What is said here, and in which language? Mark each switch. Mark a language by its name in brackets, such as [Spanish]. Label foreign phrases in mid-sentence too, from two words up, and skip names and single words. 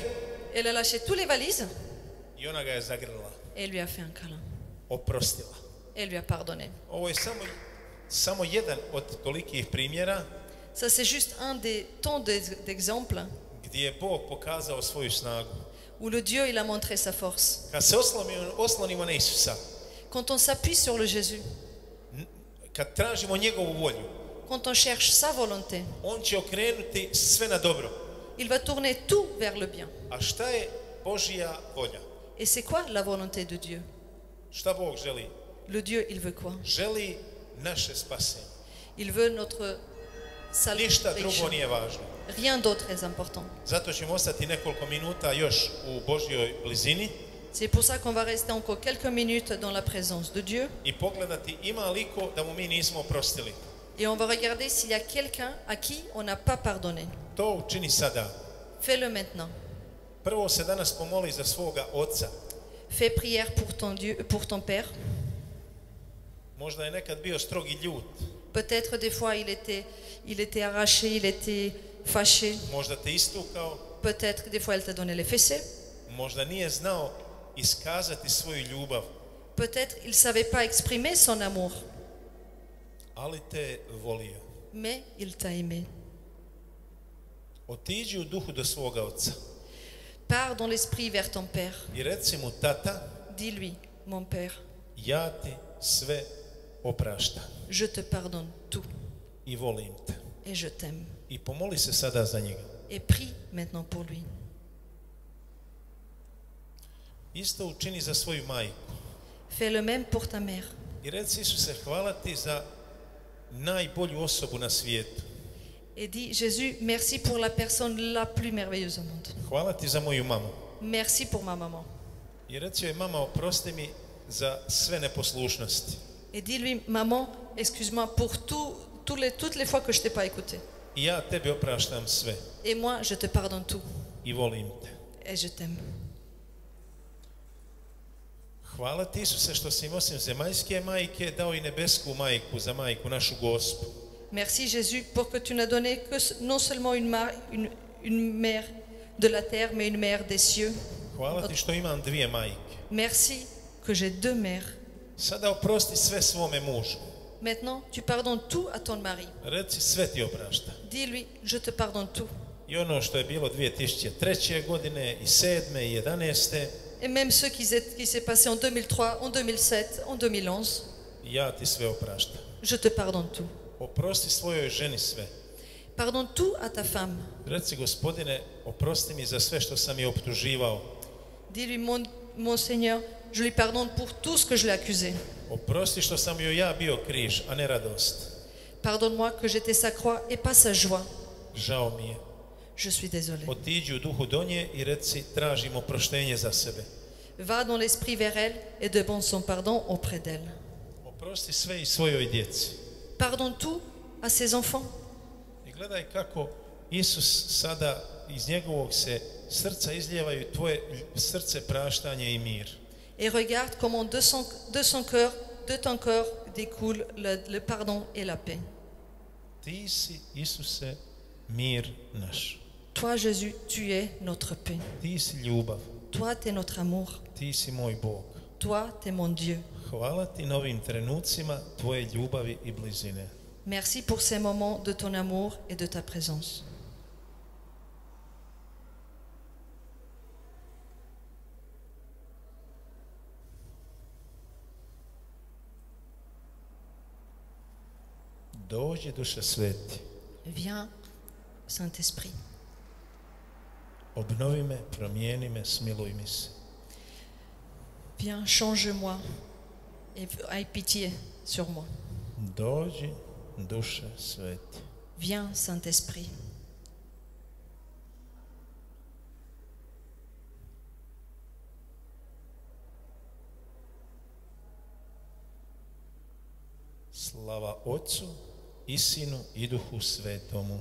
[French] Elle a lâché toutes les valises [Croatian] i ona ga je zagrlila, [French] et lui a fait un câlin. [Croatian] oprostila. [French] Et lui a pardonné. [Croatian] Ovo je samo jedan od tolikih primjera [French] Ça, c'est juste un des tant d'exemples [Croatian] gdje je Bog pokazao svoju snagu. [French] où le Dieu, il a montré sa force. [Croatian] Kad se oslonimo na Isusa, [French] Quand on s'appuie sur le Jésus, [Croatian] kad tražimo njegovu volju, [French] quand on cherche sa volonté, [Croatian] on će okrenuti sve na dobro. [French] il va tourner tout vers le bien. [Croatian] A šta je Božja volja? [French] Et c'est quoi la volonté de Dieu? [Croatian] Šta Bog želi? [French] Le Dieu, il veut quoi? [Croatian] Želi naše spasenje. [French] Il veut notre [Croatian] Ništa drugo [French] salvation. [Croatian] nije važno. [French] Rien d'autre est important. [Croatian] Zato ćemo ostati nekoliko minuta još u Božjoj blizini [French] C'est pour ça qu'on va rester encore quelques minutes dans la présence de Dieu. [Croatian] i pogledati ima li ko da mu mi nismo oprostili. [French] Et on va regarder s'il y a quelqu'un à qui on n'a pas pardonné. [Croatian] To učini sada. [French] Fais-le maintenant. [Croatian] Prvo se danas pomoli za svoga oca. [French] Fais prière pour ton Dieu, pour ton Père. [Croatian] Možda je nekad bio strog i ljut. [French] Peut-être des fois il était arraché, il était fâché. [Croatian] Možda te istukao. [French] Peut-être des fois elle t'a donné les fessées. [Croatian] Možda nije znao iskazati svoju ljubav. [French] Peut-être il ne savait pas exprimer son amour. [Croatian] Ali te je volio. [French] Mais il t'a aimé. [Croatian] Otiđi u duhu do svoga oca [French] Pars dans l'esprit vers ton Père. [Croatian] i reci mu, tata, [French] Dis-lui, mon Père, [Croatian] ja ti sve opraštam [French] je te pardonne tout [Croatian] i volim te. [French] et je t'aime. [Croatian] I pomoli se sada za njega. [French] Et prie maintenant pour lui. [Croatian] Isto učini za svoju majku. [French] Fais le même pour ta mère. [Croatian] I reci, Isuse, hvala ti za najbolju osobu na svijetu. [French] Et dis, Jésus, merci pour la personne la plus merveilleuse au monde. [Croatian] Hvala ti za moju mamu. [French] Merci pour ma maman. [Croatian] I reci joj, mama, oprosti mi za sve neposlušnosti. [French] Et dis-lui, maman, excuse-moi pour toutes les fois que je t'ai pas écouté. [Croatian] I ja tebi opraštam sve. [French] Et moi, je te pardonne tout. [Croatian] I volim te. [French] Et je t'aime. [Croatian] Hvala ti, Isuse, što si im osim zemaljske majke dao i nebesku majku za majku, našu Gospu. [French] Merci Jésus pour que tu n'as donné que non seulement une mère de la terre, mais une mère des cieux. [Croatian] Hvala ti što imam dvije majke. [French] Merci que j'ai deux mères. [Croatian] Sada oprosti sve svome mužu. [French] Maintenant, tu pardonnes tout à ton mari. [Croatian] Reci, sve ti oprašta. [French] Dis-lui, je te pardonne tout. [Croatian] I ono što je bilo 2003. godine i 7. i 11. [French] Et même ceux qui s'est passé en 2003, en 2007, en 2011, [Croatian] Ja ti sve opraštam. [French] je te pardonne tout. [Croatian] Oprosti svojoj ženi sve. [French] Pardonne tout à ta femme. [Croatian] Reci, Gospodine, oprosti mi za sve što sam je optuživao. [French] Dis-lui, mon Seigneur, je lui pardonne pour tout ce que je l'ai accusé. [Croatian] Oprosti što sam joj ja bio križ, a ne radost. [French] Pardonne-moi que j'étais sa croix et pas sa joie. [Croatian] Žao mi je. [French] Je suis désolé. [Croatian] Otiđi u duhu do nje i reci tražim oproštenje za sebe. [French] Va dans l'esprit vers elle et demande son pardon auprès d'elle. [Croatian] Oprosti sve i svojoj djeci. [French] Pardonne tout à ses enfants. [Croatian] I gledaj kako Isus sada iz njegovog se srca izlijevaju tvoje srce praštanje i mir. [French] Et regarde comment de ton cœur découle le pardon et la paix. [Croatian] Ti si, Isuse, mir naš. [French] Toi, Jésus, tu es notre paix. [Croatian] Ti si ljubav. [French] Toi, tu es notre amour. [Croatian] Ti si moj Bog. [French] Toi, tu es mon Dieu. [Croatian] Hvala ti na ovim trenucima tvoje ljubavi i blizine. [French] Merci pour ces moments de ton amour et de ta présence. [Croatian] Dođi, Duše Sveti. [French] Viens, Saint-Esprit. [Croatian] Obnovi me, promijeni me, smiluj mi se. [French] Viens, change-moi et aie pitié sur moi. [Croatian] Dođi, Duše Sveti. [French] Viens, Saint-Esprit. [Croatian] Slava Otcu i Sinu i Duhu Svetomu.